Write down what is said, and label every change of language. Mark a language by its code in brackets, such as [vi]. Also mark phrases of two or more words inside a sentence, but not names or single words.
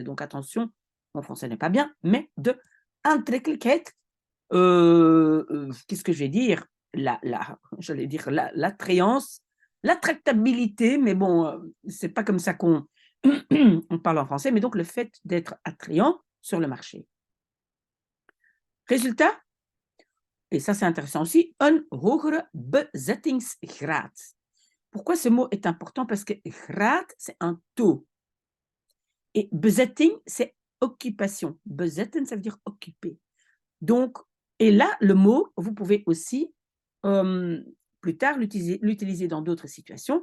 [fr] Donc, attention, mon français n'est pas bien, mais [nl] de aantrekkelijkheid, [fr] qu'est-ce que je vais dire? J'allais dire l'attrayance, l'attractabilité, mais bon, ce n'est pas comme ça qu'on on parle en français, mais donc le fait d'être attrayant sur le marché. Résultat, et ça c'est intéressant aussi, [nl] een hogere bezettingsgraad. [fr] Pourquoi ce mot est important? Parce que graad, c'est un taux. Et bezetting, c'est occupation. Bezetten, ça veut dire occuper. Donc, et là, le mot, vous pouvez aussi, plus tard, l'utiliser dans d'autres situations.